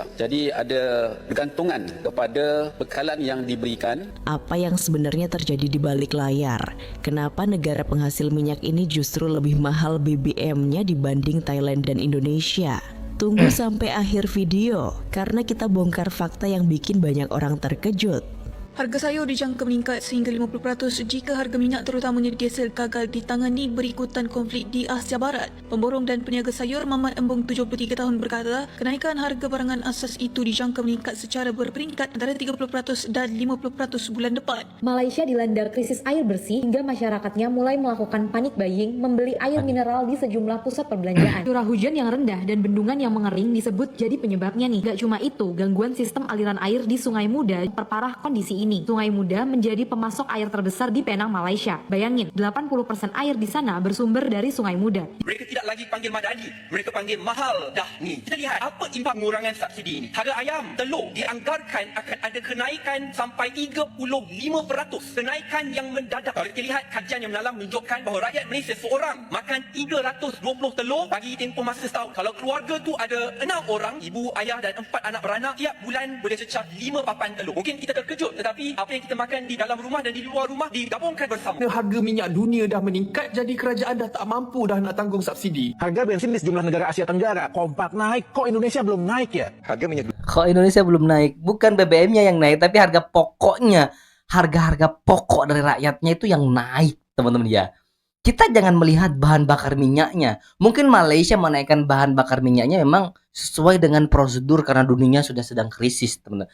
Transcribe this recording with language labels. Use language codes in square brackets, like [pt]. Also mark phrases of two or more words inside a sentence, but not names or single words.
[ms] Jadi ada gantungan kepada bekalan yang diberikan. [id] Apa yang sebenarnya terjadi di balik layar? Kenapa negara penghasil minyak ini justru lebih mahal BBM-nya dibanding Thailand dan Indonesia? Tunggu sampai akhir video, karena kita bongkar fakta yang bikin banyak orang terkejut. [ms] Harga sayur dijangka meningkat sehingga 50% jika harga minyak terutamanya diesel gagal ditangani berikutan konflik di Asia Barat. Pemborong dan peniaga sayur Mamat Embong 73 tahun berkata, kenaikan harga barangan asas itu dijangka meningkat secara berperingkat antara 30% dan 50% bulan depan. [id] Malaysia dilanda krisis air bersih hingga masyarakatnya mulai melakukan [en] panic buying [id] membeli air mineral di sejumlah pusat perbelanjaan. Curah hujan yang rendah dan bendungan yang mengering disebut jadi penyebabnya nih. Gak cuma itu, gangguan sistem aliran air di Sungai Muda perparah kondisi ini. Sungai Muda menjadi pemasok air terbesar di Penang, Malaysia. Bayangin, 80% air di sana bersumber dari Sungai Muda. [ms] Mereka tidak lagi panggil madani, mereka panggil mahal dah ni. Kita lihat apa impak pengurangan subsidi ini. Harga ayam, telur dianggarkan akan ada kenaikan sampai 35%. Kenaikan yang mendadak. Kalau kita lihat kajian yang mendalam menunjukkan bahawa rakyat Malaysia seorang makan 320 telur bagi tempoh masa setahun. Kalau keluarga tu ada 6 orang, ibu, ayah dan 4 anak beranak, tiap bulan boleh cecah 5 papan telur. Mungkin kita terkejut, tetapi apa yang kita makan di dalam rumah dan di luar rumah digabungkan bersama. Harga minyak dunia dah meningkat, jadi kerajaan dah tak mampu dah nak tanggung subsidi. [id] Harga bensin di sejumlah negara Asia Tenggara kompak naik, kok Indonesia belum naik ya? Harga minyak Kok Indonesia belum naik? Bukan BBM-nya yang naik, tapi harga pokoknya. Harga-harga pokok dari rakyatnya itu yang naik, teman-teman ya. Kita jangan melihat bahan bakar minyaknya. Mungkin Malaysia menaikkan bahan bakar minyaknya memang sesuai dengan prosedur karena dunia sudah sedang krisis, teman-teman.